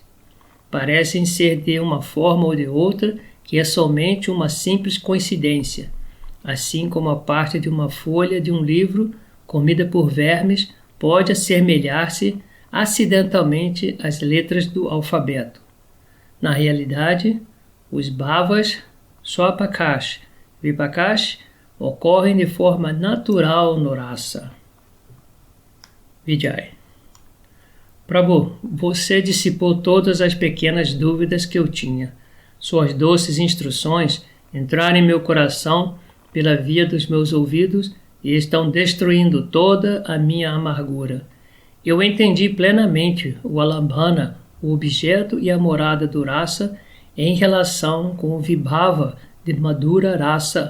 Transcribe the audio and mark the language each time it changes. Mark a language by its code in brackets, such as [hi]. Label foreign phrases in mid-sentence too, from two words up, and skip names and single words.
[pt] Parecem ser de uma forma ou de outra que é somente uma simples coincidência, assim como a parte de uma folha de um livro comida por vermes pode assemelhar-se acidentalmente às letras do alfabeto. Na realidade, os bhavas, Swapakash e Vipakash ocorrem de forma natural no rasa. Vijay. Prabhu, você dissipou todas as pequenas dúvidas que eu tinha. Suas doces instruções entraram em meu coração pela via dos meus ouvidos e estão destruindo toda a minha amargura. Eu entendi plenamente o alambhana, o objeto e a morada do rasa em relação com o vibhava de [sa] Madhura Rasa.